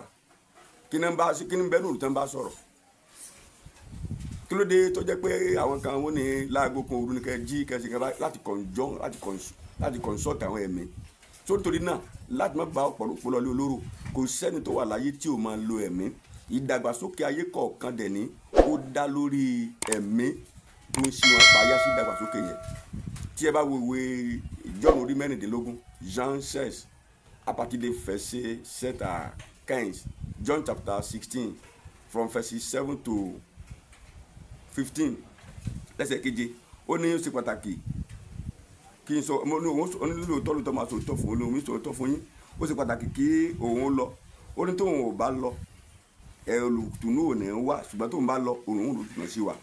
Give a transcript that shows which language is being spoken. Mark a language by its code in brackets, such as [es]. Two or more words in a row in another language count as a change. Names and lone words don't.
[yo] Kí ni bẹ́ẹ̀ lóòrùn tán bá sọ̀rọ̀? Kí ló dé tó jẹ́ pé àwọn kan wọ́n ní láago kan òru ní kẹ́ jí kẹ́sì kan láti consult àwọn ẹ̀mí? So nítorí náà láti má bá ọ̀pọ̀lọpọ̀ lọ lé olóró, kò sẹ́ni tó wà láyé tí ò máa lo ẹ̀mí. Ìdàgbàsókè ayé kọ̀ọ̀kan dẹ̀ ní ó dá lórí ẹ̀mí tó ń ṣe wọn payá sí ìdàgbàsókè yẹn. Tí ẹ bá wo ìwé John orí 16, [fr] Jean 16, à partir de verset 7 à 15, [en] John chapter 16 from verses 7 to 15, [yo] lẹ́sẹ̀ keje, ó ní ó ṣe pàtàkì kí n sọ onílòótọ́ ló tọ́ máa sòótọ́ fún olóhùn sòótọ́ fún yín. Ó ṣe pàtàkì kí òun lọ. Ó ní tóun ò bá lọ, olùtùnú ò ní wá, ṣùgbọ́n tóun bá lọ òun olùtùnú sí wa.